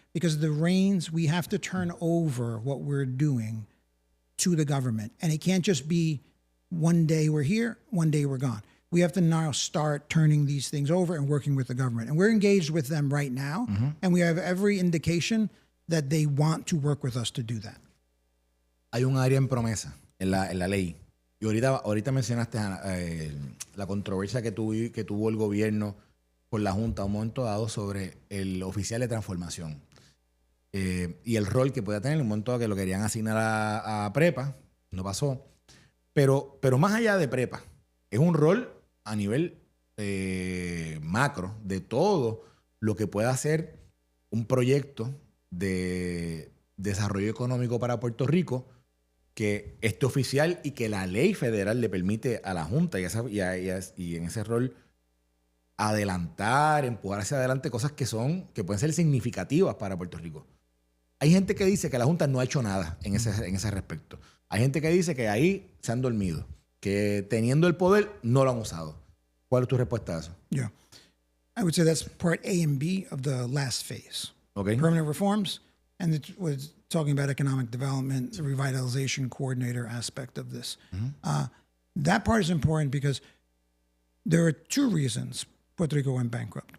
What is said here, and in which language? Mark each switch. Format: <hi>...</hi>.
<en>Because the reins, we have to turn over what we're doing to the government. And it can't just be one day we're here, one day we're gone. We have to now start turning these things over and working with the government. And we're engaged with them right now. And we have every indication that they want to work with us to do that.</en> <es>Hay un área en promesa en la ley. Y ahorita mencionaste la controversia que tuvo el gobierno con la Junta a un momento dado sobre el oficial de transformación. Y el rol que podía tener en un momento que lo querían asignar a Prepa. No pasó. Pero más allá de Prepa, es un rol a nivel macro de todo lo que pueda hacer un proyecto de desarrollo económico para Puerto Rico, que este oficial y que la ley federal le permite a la Junta y en ese rol adelantar, empujar hacia adelante cosas que pueden ser significativas para Puerto Rico. Hay gente que dice que la Junta no ha hecho nada en ese respecto. Hay gente que dice que ahí se han dormido, que teniendo el poder no lo han usado. ¿Cuál es tu respuesta a eso?</es> <en>Yeah. I would say that's part A and B of the last phase. Okay. Permanent reforms, and it was talking about economic development, the revitalization coordinator aspect of this. That part is important because there are 2 reasons Puerto Rico went bankrupt.</en>